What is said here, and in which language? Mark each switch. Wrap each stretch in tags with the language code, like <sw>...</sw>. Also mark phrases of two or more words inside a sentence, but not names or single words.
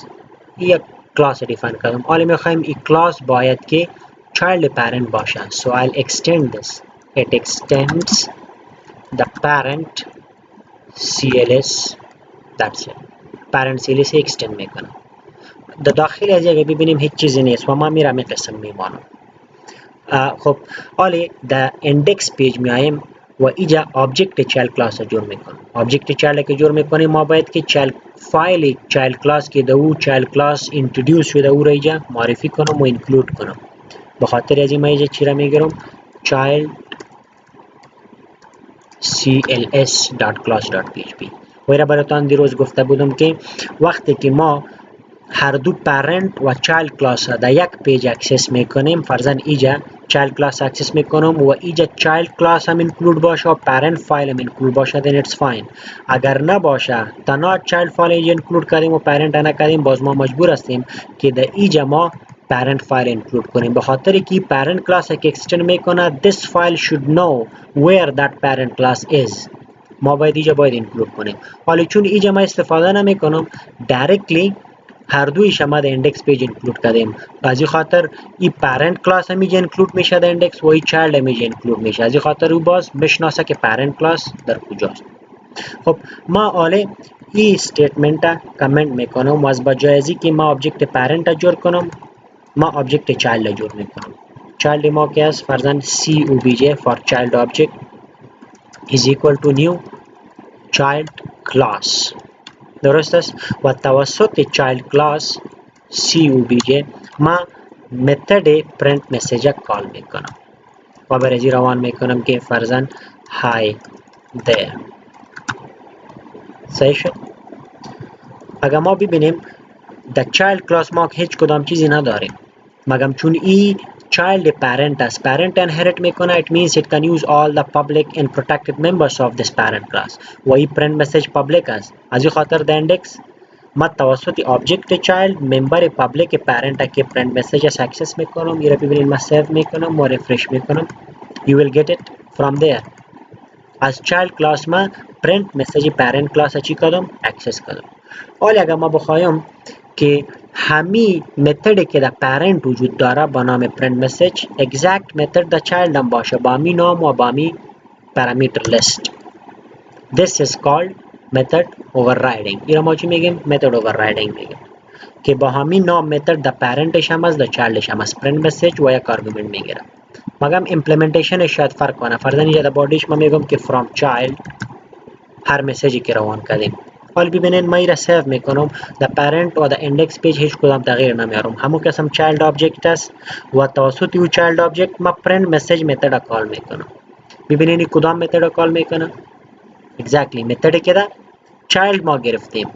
<fa>یک کلاس دیفاین کردم. حالا میخوایم این کلاس باید که</fa> <en>child parent</en> <fa>باشه.</fa> <en>So I'll extend this. It extends the parent cls. That's it. parent cls extend میکنم.</en> <fa>در داخل از اگه ببینیم هیچ چیزی نیست و ما میرم قسم میمانم. خب حالا در</fa> <en>index page</en> <fa>میایم و اینجا</fa> <en>object child class</en> <fa>جور میکنم.</fa> <en>object child</en> <fa>که جور میکنیم ما باید که</fa> <en>child file child class</en> <fa>که دو</fa> <en>child class</en> <fa>introduce شده او را اینجا معرفی کنم و include کنم. به خاطر از این من اینجا چی را میگیرم</fa> <en>child cls.class.php.</en> <fa>و را براتان دیروز گفته بودم که وقتی که ما هر دو پرنت و</fa> <en>child class</en> <fa>در یک پیج اکسس میکنیم فرضاً اینجا</fa> <en>child class access</en> <fa>میکنم و اینجا</fa> <en>child class</en> <fa>هم اینکلود باشه و</fa> <en>parent file</en> <fa>هم اینکلود باشه</fa> <en>then it's fine.</en> <fa>اگر نباشه تنها</fa> <en>child file</en> <fa>اینجا اینکلود کردیم و پرنت نکردیم باز ما مجبور هستیم که در اینجا ما</fa> <en>parent file include</en> <fa>کنیم به خاطر که</fa> <en>parent class</en> <fa>که extend میکنه</fa> <en>this file should know where that parent class is.</en> <fa>ما باید اینجا باید include کنیم. حالا چون اینجا ما استفاده نمیکنم directly هر دویش ما در</fa> <en>index page include</en> <fa>کردیم. از این خاطر این</fa> <en>parent class</en> <fa>هم اینجا include میشه در index و این child هم اینجا include میشه. از این خاطر او باز بشناسه که</fa> <en>parent class</en> <fa>در کجاست. خب ما حالا این</fa> <en>statement comment</en> <fa>میکنم و از بجای از اینکه ما</fa> <en>object parent</en> <fa>جور کنم ما</fa> <en>object child</en> <fa>جور میکنم.</fa> <en>child</en> <fa>ما که است فرضاً</fa> <en>cobj for child object is equal to new child class.</en> <fa>درست است و توسط</fa> <en>child class cobj</en> <fa>ما</fa> <en>method print message call</en> <fa>میکنم و برای روان میکنم که فرضاً hi there. صحیح شد. اگر ما ببینیم در</fa> <en>child class</en> <fa>ما هیچ کدام چیزی نداریم مگم چون ای</fa> <en>child parent</en> <fa>است.</fa> <en>parent inherit میکنه it means it can use all the public and protected members of this parent class</en> <fa>و ای</fa> <en>print message public است.</en> <fa>از این خاطر در index ما توسط</fa> <en>object child member public parent</en> <fa>که</fa> <en>print message access</en> <fa>میکنم. این را ببینید ما save میکنم و refresh میکنم</fa> <en>you will get it from there.</en> <fa>از</fa> <en>child class</en> <fa>ما</fa> <en>print message parent class</en> <fa>چی کردم access کردم. حالا اگر ما بخوایم که همی متدی که در parent وجود داره با نام</fa> <en>print message exact method</en> <fa>در child هم باشه با می نام و با می parameter list.</fa> <en>This is called method overriding.</en> <fa>این ما چی میگیم</fa> <en>method overriding</en> <fa>میگیم که با همین نام متد در parentش هم است در childش هم است</fa> <en>print message</en> <fa>و یک argument میگیره. مگم implementation شاید فرق کنه. فرضاً اینجا در بادیش ما میگم که</fa> <en>from child</en> <fa>هر مسیجی که روان کردیم. حالا ببینید ما این را سیو میکنم در پرنت و در</fa> <en>index page</en> <fa>هیچ کدام تغییر نمیارم. همون قسم</fa> <en>child object</en> <fa>است و توسط او</fa> <en>child object</en> <fa>ما</fa> <en>parent message method</en> <fa>کال میکنم. ببینید کدام متد کال میکنه exactly متدی که در چایلد ما گرفتیم.</fa>